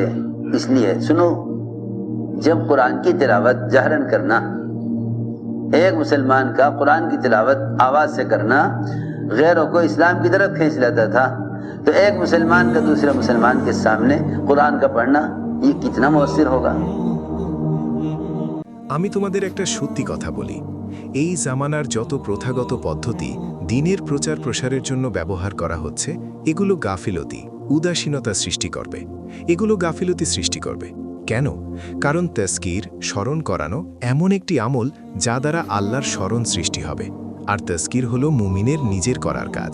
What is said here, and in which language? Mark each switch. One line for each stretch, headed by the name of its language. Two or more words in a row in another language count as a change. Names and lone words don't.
Urdu: اس لیے سنو، جب قرآن کی تلاوت جہرن کرنا، ایک مسلمان کا قرآن کی تلاوت آواز سے کرنا غیروں کو اسلام کی طرف کھینچ لیتا تھا، تو ایک مسلمان کا دوسرے مسلمان کے سامنے قرآن کا پڑھنا یہ کتنا مؤثر ہوگا۔
Bangla: আমি তোমাদের একটা সত্যি কথা বলি, এই জামানার যত প্রথাগত পদ্ধতি দ্বীনের প্রচার প্রসারের জন্য ব্যবহার করা হচ্ছে, এগুলো গাফিলতি, উদাসীনতা সৃষ্টি করবে। এগুলো গাফিলতি সৃষ্টি করবে কেন? কারণ তাজকির, স্মরণ করানো এমন একটি আমল যা দ্বারা আল্লাহর স্মরণ সৃষ্টি হবে, আর তাজকির হলো মুমিনের নিজের করার কাজ।